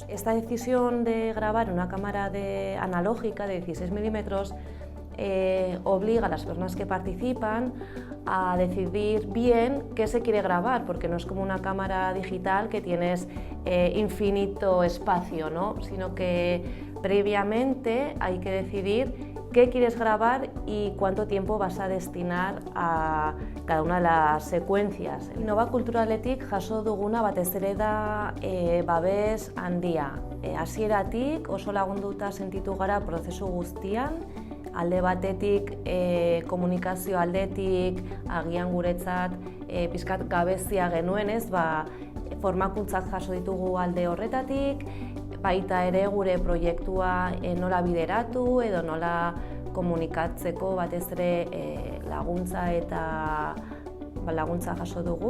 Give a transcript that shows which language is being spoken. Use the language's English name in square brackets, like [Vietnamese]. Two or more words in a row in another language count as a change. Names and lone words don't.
[Spanish] Esta decisión de grabar en una cámara analógica de 16 milímetros obliga a las personas que participan a decidir bien qué se quiere grabar, porque no es como una cámara digital que tienes infinito espacio, ¿no? Sino que previamente hay que decidir qué quieres grabar y cuánto tiempo vas a destinar a cada una de las secuencias. [Basque] Nova kulturaletik jaso duguna batez ere da babes handia. Hasieratik oso lagunduta sentitu gara prozesu guztian, alde batetik komunikazio aldetik, agian guretzat pixkat gabezia genuenez, formakuntzak jaso ditugu alde horretatik, baita ere gure proiektua nola bideratu edo nola komunikatzeko batez ere laguntza eta laguntza jaso dugu.